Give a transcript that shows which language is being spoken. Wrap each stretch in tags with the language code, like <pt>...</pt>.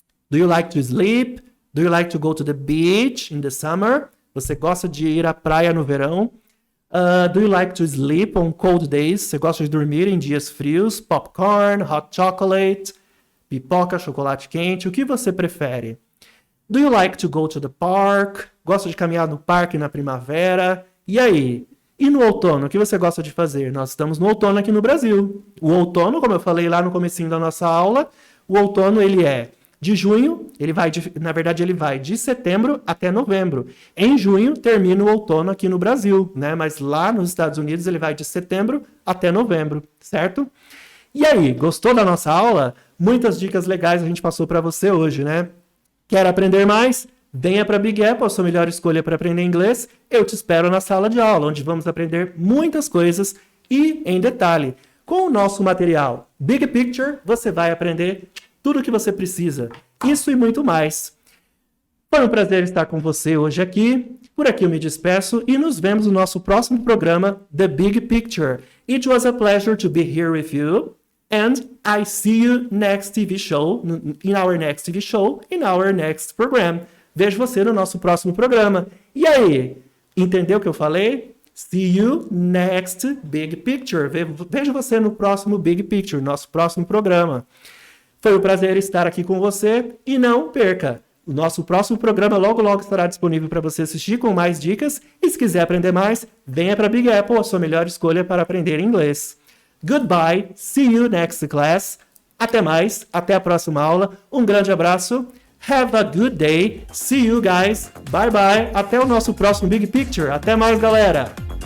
<en>Do you like to sleep? Do you like to go to the beach in the summer?</en> <pt>Você gosta de ir à praia no verão?</pt> <en>Do you like to sleep on cold days?</en> <pt>Você gosta de dormir em dias frios?</pt> <en>Popcorn, hot chocolate,</en> <pt>pipoca, chocolate quente. O que você prefere?</pt> <en>Do you like to go to the park?</en> <pt>Gosta de caminhar no parque na primavera? E aí? E no outono, o que você gosta de fazer? Nós estamos no outono aqui no Brasil. O outono, como eu falei lá no comecinho da nossa aula, o outono ele é de junho, ele vai de setembro até novembro. Em junho termina o outono aqui no Brasil, né? Mas lá nos Estados Unidos ele vai de setembro até novembro, certo? E aí, gostou da nossa aula? Muitas dicas legais a gente passou para você hoje, né? Quer aprender mais? Venha para Big Apple, a sua melhor escolha para aprender inglês. Eu te espero na sala de aula, onde vamos aprender muitas coisas e, em detalhe, com o nosso material Big Picture, você vai aprender tudo o que você precisa. Isso e muito mais. Foi um prazer estar com você hoje aqui. Por aqui eu me despeço e nos vemos no nosso próximo programa, The Big Picture.</pt> <en>It was a pleasure to be here with you. And I see you next TV show, in our next TV show, in our next program.</en> <pt>Vejo você no nosso próximo programa. E aí, entendeu o que eu falei?</pt> <en>See you next Big Picture.</en> <pt>Vejo você no próximo Big Picture, nosso próximo programa. Foi um prazer estar aqui com você e não perca. O nosso próximo programa logo estará disponível para você assistir com mais dicas. E se quiser aprender mais, venha para Big Apple, a sua melhor escolha para aprender inglês.</pt> <en>Goodbye, see you next class.</en> <pt>Até mais, até a próxima aula. Um grande abraço.</pt> <en>Have a good day. See you guys. Bye bye.</en> <pt>Até o nosso próximo Big Picture. Até mais, galera.</pt>